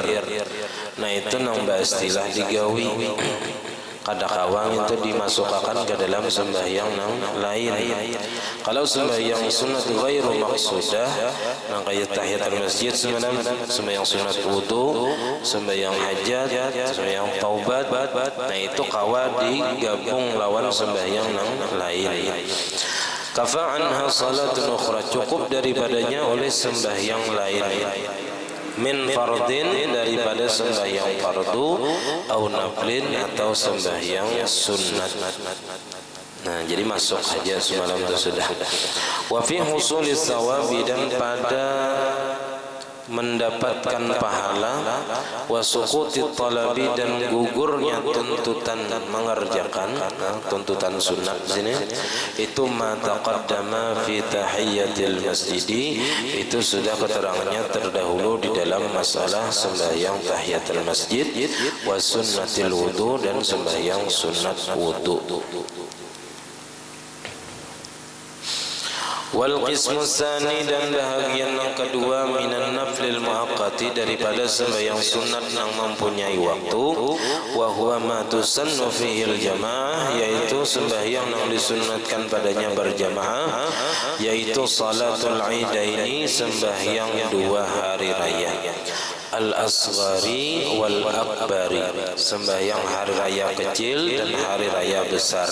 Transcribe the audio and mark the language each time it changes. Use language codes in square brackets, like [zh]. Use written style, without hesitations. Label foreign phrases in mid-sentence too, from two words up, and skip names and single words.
[bjn] Nah, itu nang basilah digawi. Kadang-kadang itu dimasukkan ke dalam sembahyang nang lain. Kalau sembahyang sunat [ar] غير مقصودة, [bjn] nang kaya [ar] تحية المسجد, [bjn] sembahyang sunat wudu, sembahyang hajat, sembahyang taubat, nah itu kawa digabung lawan sembahyang nang lain. [ar] كفى عنها صلاة أخرى, [bjn] cukup daripadanya oleh sembahyang lain. [ar] من فرض, [bjn] daripada sembahyang fardu, [ar] أو نفل, [bjn] atau sembahyang sunat. Nah, jadi masuk aja semalam itu sudah. [ar] وفي حصول الثواب, [bjn] dan pada mendapatkan pahala, [ar] وسقوط الطلب, [bjn] dan gugurnya tuntutan mengerjakan, tuntutan sunat sini itu [ar] ما تقدم في تحية المسجد, [bjn] itu sudah keterangannya terdahulu di dalam masalah sembahyang [ar] تحية المسجد, وسنة الوضوء, [bjn] dan sembahyang sunat wudu. [ar] والقسم الثاني, [bjn] dan bahagian yang kedua, [ar] من النفل المؤقت, daripada [bjn] sembahyang sunat yang mempunyai waktu, [ar] وهو ما تسن فيه الجماعة, [bjn] yaitu sembahyang yang disunatkan padanya berjamaah, yaitu [ar] صلاة العيدين, [bjn] sembahyang dua hari raya, [ar] الأصغر والأكبر, [bjn] sembahyang hari raya kecil dan hari raya besar.